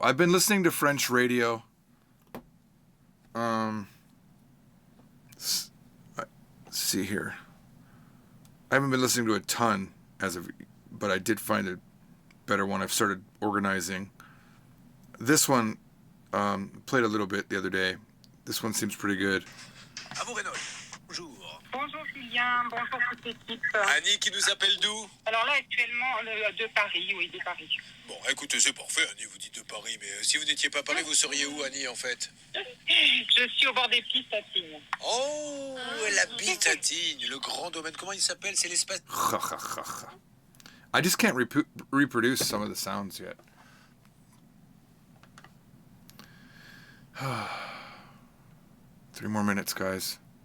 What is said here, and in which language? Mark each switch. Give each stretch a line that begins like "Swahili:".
English: I've been listening to French radio. Um, let's see here. I haven't been listening to a ton but I did find a better one. I've started organizing. This one played a little bit the other day. This one seems pretty good.
French: À vous, Renaud. Bonjour. Bonjour Julien, bonjour toute l'équipe. Annie qui nous appelle d'où? Alors là actuellement de Paris, oui de Paris. Bon, écoutez, c'est parfait, Annie, vous dites de Paris, mais si vous n'étiez pas à Paris, vous seriez où, Annie, en fait? Je suis au bord des pistes à Tignes. Oh, elle habite à Tignes, le grand domaine. Comment il s'appelle? C'est l'espace...
English: I just can't reproduce some of the sounds yet. 3 more minutes, guys.